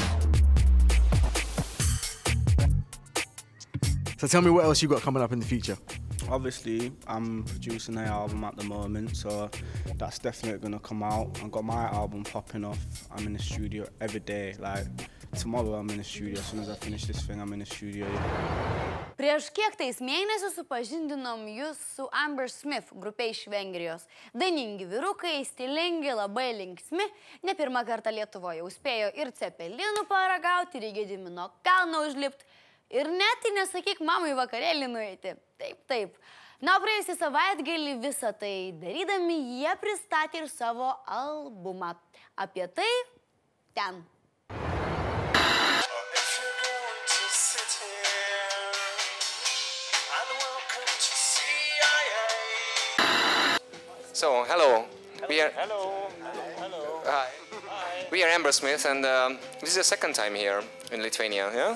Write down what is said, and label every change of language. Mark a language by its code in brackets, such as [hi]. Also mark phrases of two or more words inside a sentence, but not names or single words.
[en] So tell me what else you got coming up in the future. Obviously, I'm producing an album at the moment, so that's definitely going to come out. I've got my album popping off. I'm in the studio every day. Like, tomorrow I'm in the studio. As soon as I finish this thing, I'm in the studio. [lt] Prieš kiek tais mėnesių supažindinom jūs su Amber Smith, grupė iš Vengrijos. Dainingi vyrukai, stilingi, labai linksmi. Ne pirmą kartą Lietuvoje jau spėjo ir cepelinų paragauti, ir į Gedimino kalną užlipti. Ir net, nesakyk, mamai vakarėlį nueiti. Taip. Na, praėjusį savaitgalį visą tai darydami, jie pristatė ir savo albumą. Apie tai ten. [en] So, hello. Hello. Hi. We are Amber Smith, and this is the second time here in Lithuania, yeah?